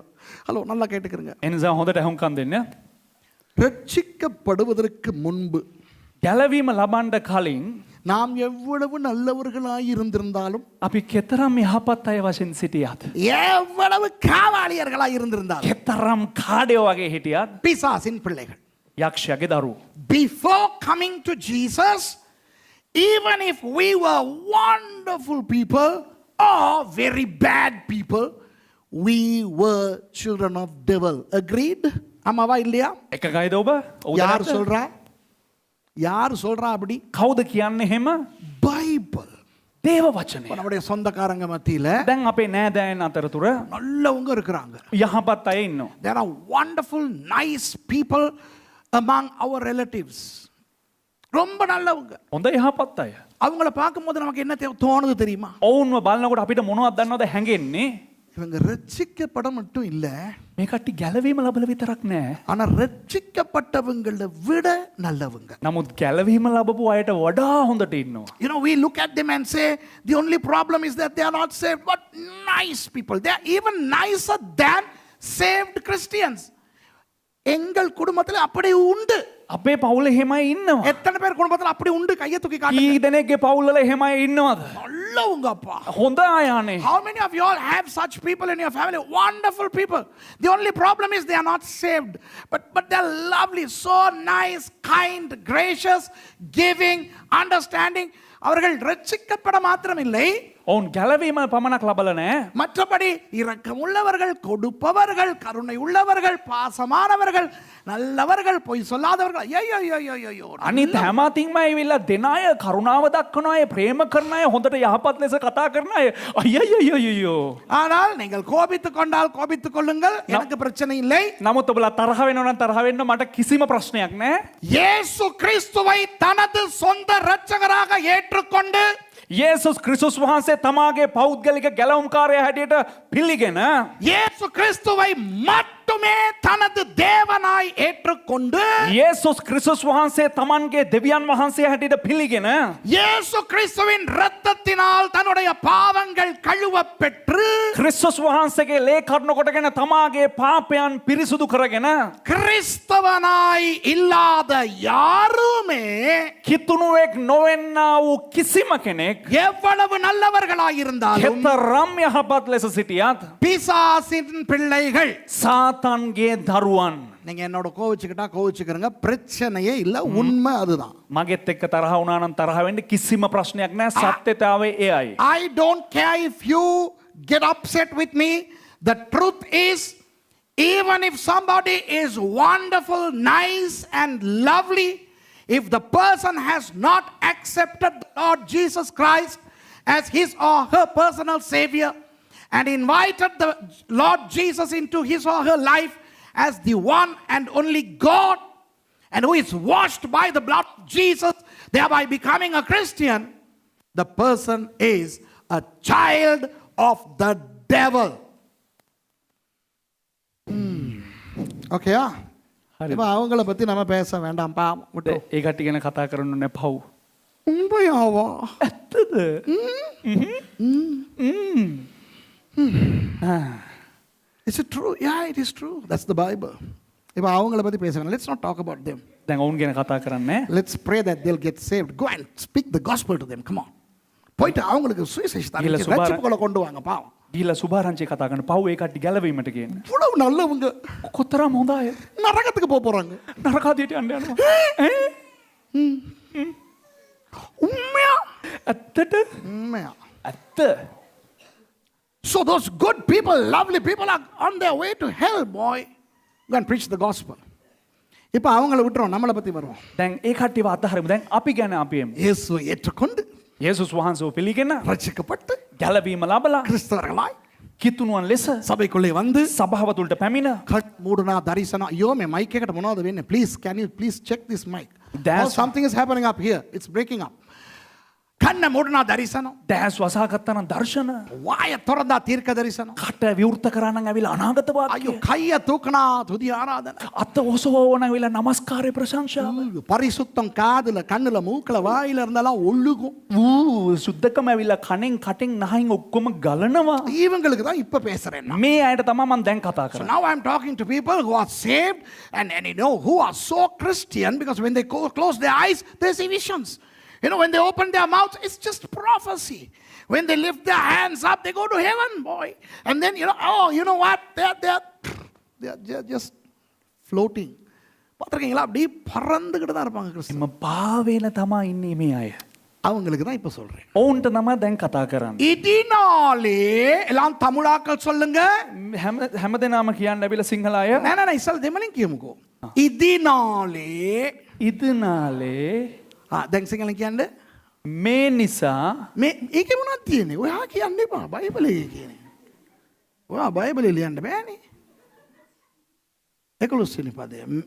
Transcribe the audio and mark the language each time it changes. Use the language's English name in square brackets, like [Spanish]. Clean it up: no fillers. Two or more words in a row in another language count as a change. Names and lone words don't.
[English] Hello, [Tamil] நல்லா கேட்டுக்கிறீங்க. [Sinhala] එනිසා හොඳට අහුම්කම් දෙන්න. [Tamil] ரட்சிக்கப்படுவதற்கு முன்பு [Sinhala] ගැලවීම ලබන්න කලින් [Tamil] நாம் எவ்வளவு நல்லவர்களாய் இருந்திருந்தாலும் [Sinhala] අපි කෙතරම් යහපත් අය වශයෙන් සිටියත් [Tamil] எவ்வளவு காவாளியர்களாய் இருந்திருந்தாலும் [Sinhala] කෙතරම් කාඩයෝ වගේ හිටියත් [Tamil] பிசாசின் பிள்ளைகள் [Sinhala] යක්ෂයාගේ දරුවෝ [English] before coming to Jesus, even if we were wonderful people or very bad people, we were children of devil. Agreed? [Tamil] ஆமாவா இல்லையா? [Sinhala] එකගයිද ඔබ? [Tamil] யார் சொல்றா? யார் சொல்றா அப்படி? [Sinhala] කවුද කියන්නේ එහෙම? [Tamil] பைபிள். [Sinhala] දේව වචනය. [Tamil] நம்முடைய சொந்தக்காரங்க மத்தியில [Sinhala] දැන් අපේ නෑදෑයන් අතරතුර [Tamil] நல்லவங்க இருக்கிறாங்க. [Sinhala] යහපත් අය ඉන්නවා. [English] There are wonderful, nice people among our relatives. [Tamil] ரொம்ப நல்லவங்க. [Sinhala] හොඳ යහපත් අය. [Tamil] அவங்கள பார்க்கும்போது நமக்கு என்ன தோணுது தெரியுமா? [Sinhala] ඔවුන්ව බලනකොට අපිට මොනවද දන්නවද හැඟෙන්නේ? [Tamil] இவங்க ரட்சிக்கப்பட மட்டும் இல்ல, [Sinhala] මේ කට්ටිය ගැලවීම ලබල විතරක් නෑ. [Tamil] ஆனா ரட்சிக்கப்பட்டவங்களை விட நல்லவங்க. [Sinhala] නමුත් ගැලවීම ලබපු අයට වඩා හොඳට ඉන්නවා. [English] You know, we look at them and say the only problem is that they are not saved, but nice people. They are even nicer than saved Christians. [Tamil] எங்கள் குடும்பத்தில் அப்படி உண்டு. [Sinhala] අපේ පවුල එහෙමයි ඉන්නවා. [Tamil] எத்தனை பேர் குடும்பத்தில் அப்படி உண்டு? கையை தூக்கி [Sinhala] කී [Tamil] காட்டுங்க. [Sinhala] දෙනෙක්ගේ පවුල්වල එහෙමයි ඉන්නවද? [Tamil] நல்லவங்கப்பா. [Sinhala] හොඳ අයනේ. [English] How many of you all have such people in your family? Wonderful people. The only problem is they are not saved. But they're lovely, so nice, kind, gracious, giving, understanding. [Tamil] அவர்கள் ரட்சிக்கப்பட மாத்திரமில்லை, [Sinhala] ඔවුන් ගැලවීම පමණක් ලබල නෑ. [Tamil] மற்றபடி இரக்கம் உள்ளவர்கள், கொடுப்பவர்கள், கருணை உள்ளவர்கள், பாசமானவர்கள், நல்லவர்கள், பொய் சொல்லாதவர்கள். ஐயோ, [Sinhala] අනිත් හැම අතින්ම ඇවිල්ලා දෙන අය, කරුණාව දක්වන අය, ප්‍රේම කරන අය, හොඳට යහපත් ලෙස කතා කරන අය. අයියෝ. [Tamil] ஆனால் நீங்கள் கோபித்துக் கொண்டால் கோபித்துக் கொள்ளுங்கள், எனக்கு பிரச்சனை இல்லை. [Sinhala] නමුත් ඔබලා තරහ වෙනවා නම් තරහ වෙන්න, මට කිසිම ප්‍රශ්නයක් නෑ. [Tamil] இயேசு கிறிஸ்துவை தனது சொந்த இரட்சகராக ஏற்றுக்கொண்டு [Sinhala] යේසුස් ක්‍රිස්තුස් වහන්සේ තමාගේ පෞද්ගලික ගැලවුම්කාරයා හැටියට පිළිගෙන [Tamil] இயேசு கிறிஸ்துவை மட்டுமே தனது தேவனாய் ஏற்றுக்கொண்டு [Sinhala] යේසුස් ක්‍රිස්තුස් වහන්සේ තමන්ගේ දෙවියන් වහන්සේ හැටියට පිළිගෙන [Tamil] இயேசு கிறிஸ்துவின் இரத்தத்தினால் தன்னுடைய பாவங்கள் கழுவ பெற்று [Sinhala] ක්‍රිස්තුස් වහන්සේගේ ලේ කරුණ කොටගෙන තමාගේ පාපයන් පිරිසුදු කරගෙන [Tamil] கிறிஸ்தவனாய் இல்லாத யாருமே [Sinhala] කිතුණුවෙක් නොවෙන්නා වූ කිසිම කෙනෙක් [Tamil] எவ்வளவு நல்லவர்களாய் இருந்தாலும் [Sinhala] කෙතරම් යහපත් ලෙස සිටියත් [Tamil] பிசாசின் பிள்ளைகள். [Sinhala] සාතන්ගේ දරුවන්. [Tamil] நீங்க என்னோட கோவிச்சுக்கிட்டா கோவிச்சுக்கிறங்க, பிரச்சனையே இல்ல, உண்மை அதுதான். [Sinhala] මගෙත් එක්ක තරහ වුණා නම් තරහ වෙන්න කිසිම ප්‍රශ්නයක් නැහැ. සත්‍යතාවය එයයි. [English] I don't care if you get upset with me. The truth is, even if somebody is wonderful, nice and lovely, if the person has not accepted the Lord Jesus Christ as his or her personal savior and invited the Lord Jesus into his or her life as the one and only God, and who is washed by the blood of Jesus, thereby becoming a Christian, the person is a child of the devil. Okay, yeah? [Tamil] இப்போ அவங்கள பற்றி நம்ம பேச வேண்டாம்ப்பா விட்டு [Sinhala] ඒ කට්ටිය ගැන කතා කරන්න ඕනේ පව්. [Tamil] உண்மையாவா? [Sinhala] ඇත්තද? [English] Is it true? Yeah, it is true. That's the Bible. [Tamil] இப்போ அவங்கள பற்றி பேச வேண்டாம். [English] Let's not talk about them. [Sinhala] දැන් ඔවුන් ගැන කතා කරන්නේ. [English] Let's pray that they'll get saved. Go and speak the gospel to them. Come on. [Tamil] போயிட்டு அவங்களுக்கு சுவிசேஷத்தை ரட்சிப்புக்குள்ள கொண்டு வாங்க பாவம். [Sinhala] ගිහිල්ලා සුභාරංචි කතා කරන පව් ඒ කට්ටිය ගැලවීමට කියන්න. [Tamil] இவ்வளவு நல்லவங்க [Sinhala] කොතරම් හොඳ අය. [Tamil] நரகத்துக்கு போக போறாங்க. [Sinhala] නරකාදියට යන්න යනවා. [Tamil] உண்மையா? [Sinhala] ඇත්තට? [Tamil] உண்மையா? [Sinhala] ඇත්ත. [English] So those good people, lovely people are on their way to hell, boy. Go and preach the gospel. [Tamil] இப்போ அவங்கள விட்டுறோம், நம்மளை பத்தி வருவோம். [Sinhala] දැන් ඒ කට්ටියව අතහරිමු. දැන් අපි ගැන අපි එමු. [Tamil] இயேசுவை ஏற்றுக்கொண்டு [Sinhala] යේසුස් වහන්සේව පිළිගෙන [Tamil] ரட்சிக்கப்பட்டு [Sinhala] ගැලවීම ලබලා [Tamil] கிறிஸ்தவர்களாய் [Sinhala] කිතුණුවන් ලෙස [Tamil] சபைக்குள்ளே வந்து [Sinhala] සභාව තුළට පැමිණ [Tamil] கண் மூடினா தரிசன ஐயோ [Sinhala] මේ මයික් එකට මොනවද වෙන්නේ? [English] Please can you please check this mic? That's- Something is happening up here. It's breaking up. [Tamil] கண்ண மூடினா தரிசன [Sinhala] දැස් වසාගත්තා නම් දර්ශන [Tamil] வாய திறந்தா தீர்க்க தரிசனம் [Sinhala] කට විවෘත කරා නම් ඇවිල්ලා අනාගත [Tamil] ஐயோ [Sinhala] වාක්‍ය [Tamil] கைய தூக்குனா துதி ஆராதனை [Sinhala] අත ඔසවන ඇවිල්ලා නමස්කාරය ප්‍රශංසාව [Tamil] பரிசுத்தம் காதுல கண்ணுல மூக்குல வாயில இருந்தாலும் ஒழுகும் [Sinhala] සුද්ධකම ඇවිල්ලා කණෙන් කටෙන් නහින් ඔක්කොම ගලනවා [Tamil] இவங்களுக்கு தான் இப்ப பேசுறேன் நான். [Sinhala] මේ අයට තමයි මම දැන් කතා [English] So [Sinhala] කරන්නේ [English] now I'm talking to people who are saved and you know who are so Christian because when they close their eyes they see visions. You know, when they open their mouths, it's just prophecy. When they lift their hands up, they go to heaven, boy. And then, you know, oh, you know what? They're just floating. [Tamil] பார்த்துருக்கீங்களா? அப்படி பறந்துக்கிட்டு தான் இருப்பாங்க கிறிஸ்தவ. [Sinhala] එම පාවෙන තමයි ඉන්නේ මේ අය [Tamil] அவங்களுக்கு தான் இப்ப சொல்றேன். [Sinhala] ඔවුන්ට තමයි දැන් කතා කරන්නේ [Tamil] இதனாலே எல்லாம் தமிழாக்கள் சொல்லுங்க. [Sinhala] හැමදෙනාම කියන්න ඇවිල්ලා සිංහල අය [Tamil] நான் இசல் [Sinhala] දෙමලින් කියමුකෝ. [Tamil] இதனாலே ඉදනාලේ [Sinhala] දැන් සිංහලෙන් කියන්න මේ නිසා මේ ඒකේ මොනවද තියෙන්නේ? ඔයා කියන්න එපා. බයිබලයේ කියන්නේ. ඔයා බයිබලේ ලියන්න බෑනේ. 11 වෙනි පදය.